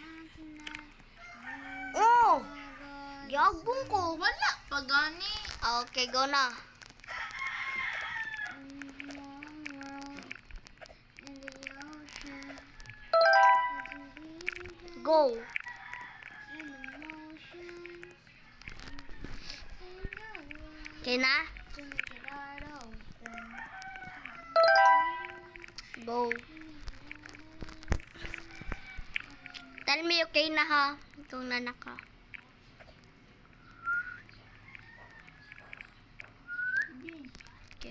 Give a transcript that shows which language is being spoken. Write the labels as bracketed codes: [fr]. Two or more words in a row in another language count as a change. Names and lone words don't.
[ceb] Oh! Yabong ko. Wala pa gani. Okay, go na. Go. Okay na? Go. [en] Tell me [ceb] okay na ha. Kung nanak ka. Okay.